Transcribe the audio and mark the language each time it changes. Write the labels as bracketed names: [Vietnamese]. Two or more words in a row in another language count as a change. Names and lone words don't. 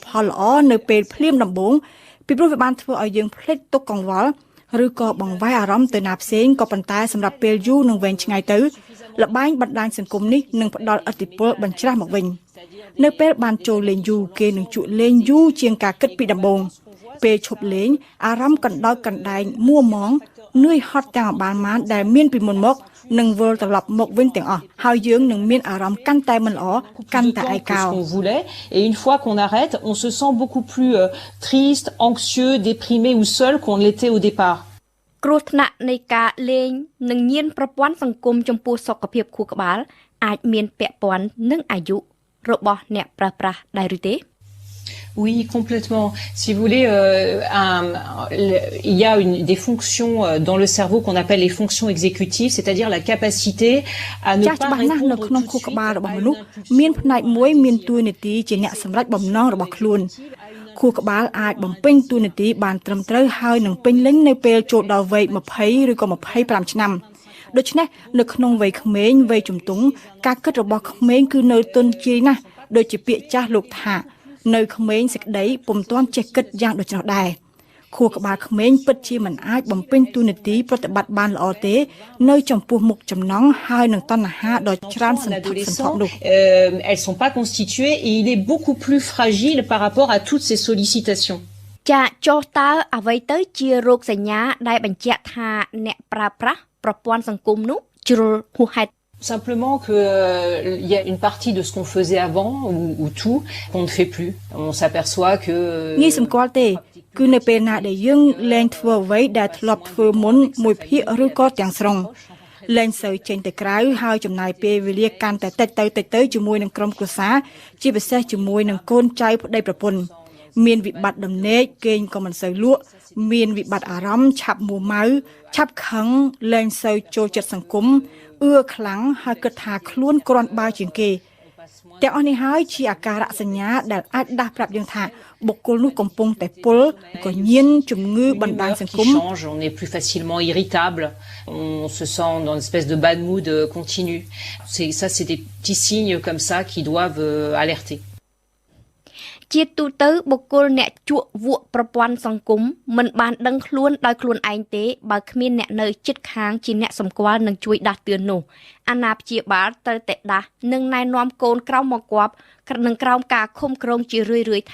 [Khmer] ផលល្អនៅពេលភ្លាមដំបូងពីព្រោះវាបានធ្វើឲ្យយើងភ្លេចទុក្ខកង្វល់ឬក៏បង្វែរអារម្មណ៍ទៅណាផ្សេងក៏ប៉ុន្តែសម្រាប់ពេលយូរនិងវែងឆ្ងាយទៅល្បែងបណ្ដាញសង្គមនេះនឹងផ្ដល់ឥទ្ធិពលបញ្ច្រាស់មកវិញនៅពេលបានចូលលេងយូរគេនឹងជក់លេងយូរជាងការគិតពីដំបូងពេលឈប់លេងអារម្មណ៍កណ្ដោចកណ្ដែងមួម៉ងនឿយហត់ទាំងអបាលម៉ានដែលមានពីមុនមកនឹងវិលត្រឡប់មកវិញទាំងអស់ហើយយើងនឹងមានអារម្មណ៍កាន់តែមិនល្អកាន់តែឯកោ [French] et une fois qu'on arrête on se sent beaucoup plus triste, anxieux, déprimé ou seul qu'on l'était au départ [Khmer] គ្រោះថ្នាក់នៃការលេងនិងញៀនប្រព័ន្ធសង្គមចំពោះសុខភាពខួរក្បាលអាចមានពាក់ព័ន្ធនឹងអាយុរបស់អ្នកប្រើប្រាស់ដែរឬទេ [French] Oui, complètement. Si vous voulez, il y a des fonctions dans le cerveau qu'on appelle les fonctions exécutives, c'est-à-dire la capacité à ne pas répondre tout de suite à [Khmer] មានផ្នែកមួយមានតួនាទីជាអ្នកសម្រេចបំណងរបស់ខ្លួនខួរក្បាលអាចបំពេញតួនាទីបានត្រឹមត្រូវហើយ នឹងពេញលេញនៅពេលចូលដល់វ័យ20ឬក៏25ឆ្នាំដូច្នេះនៅក្នុងវ័យក្មេងវ័យជំទង់ការគិតរបស់ក្មេងគឺនៅទន់ជាយណាស់ដូចជាពាក្យចាស់លោកថានៅក្មេងសេចក្តីពុំទាន់ចេះគិតយ៉ាងដូច្នោះដែរខួរក្បាលក្មេងពិតជាមិនអាចបំពេញតួនាទីប្រតិបត្តិបានល្អទេនៅចំពោះមុខចំណង់ហើយនឹងតណ្ហាដ៏ច្រើនសន្ធឹកសន្ធាប់នោះ [French] elles sont pas constituées et il est beaucoup plus fragile par rapport à toutes ces sollicitations [Khmer] ចាចុះតើអ្វីទៅជារោគសញ្ញាដែលបញ្ជាក់ថាអ្នកប្រើប្រាស់ប្រព័ន្ធសង្គមនោះជ្រុលហួសហេតុ [French] Simplement qu'il y a une partie de ce qu'on faisait avant ou tout qu'on ne fait plus. On s'aperçoit que [Khmer] ងាយសម្គាល់ទេគឺនៅពេលណាដែលយើងលែងធ្វើអ្វីដែលធ្លាប់ធ្វើមុនមួយភាគឬក៏ទាំងស្រុងលែងសូវចេញទៅក្រៅហើយចំណាយពេលវេលាកាន់តែតិចទៅជាមួយនឹងក្រុម គ្រួសារជាពិសេសជាមួយនឹងកូនចៅប្តីប្រពន្ធមានវិបត្តិដំណេកគេងក៏មិនសូវលក់មានវិបត្តិអារម្មណ៍ឆាប់មួម៉ៅឆាប់ខឹងលែងសូវចូលចិត្តសង្គមខ្លាំងហើយគិតថាខ្លួនគ្រាន់បើជាងគេទាំងអស់នេះហើយជាអាការៈសញ្ញាដែលអាចដាស់ប្រាប់យើងថាបុគ្គលនោះកំពុងតែពុលក៏ញៀនជំងឺបណ្ដាញសង្គម [French] on est plus facilement irritable on se sent dans une espèce de [English] bad mood [French] continu c'est des petits signes comme ça qui doivent alerter [Khmer] ជាទូទៅបុគ្គលអ្នកជក់វក់ប្រព័ន្ធសង្គមមិនបានដឹងខ្លួនដោយខ្លួនឯងទេបើគ្មានអ្នកនៅជិតខាងជាអ្នកសម្គាល់និងជួយដាស់តឿននោះអាណាព្យាបាលត្រូវតែដាស់និងណែនាំកូនក្រោមមកគប់និងក្រោមការឃុំក្រងជារឿយៗ